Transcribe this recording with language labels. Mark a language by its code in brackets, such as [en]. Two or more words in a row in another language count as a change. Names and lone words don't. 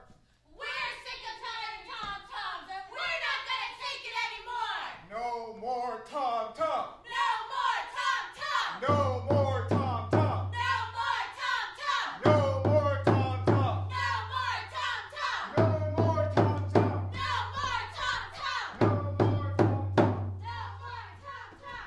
[en] We're sick and tired of tom-toms, and we're not gonna take it anymore! No more tom-tom. No more tom-tom! No more tom-tom. No more tom-tom! No more tom-tom. No more tom-tom! No more tom-tom. No more tom-tom! No more tom-tom. No more tom-tom!